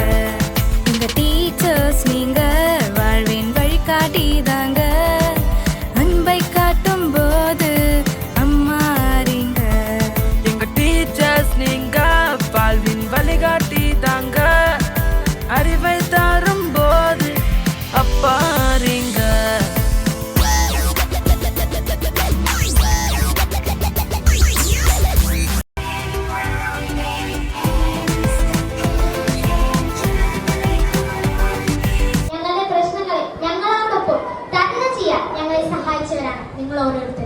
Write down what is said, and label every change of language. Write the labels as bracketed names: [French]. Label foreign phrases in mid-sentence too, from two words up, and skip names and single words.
[Tamil] எங்க டீச்சர்ஸ் நீங்க வாழ்வின் வழிகாட்டிதாங்க. அன்பை காட்டும் போது நீங்க வாழ்வின் வழிகாட்டி தாங்க. அறிவை தரும் போது அப்பாருங்க. [Malayalam] ഞങ്ങളുടെ പ്രശ്നങ്ങളെ ഞങ്ങളോടൊപ്പം തരണം ചെയ്യാൻ ഞങ്ങളെ സഹായിച്ചവരാണ് നിങ്ങൾ ഓരോരുത്തരും.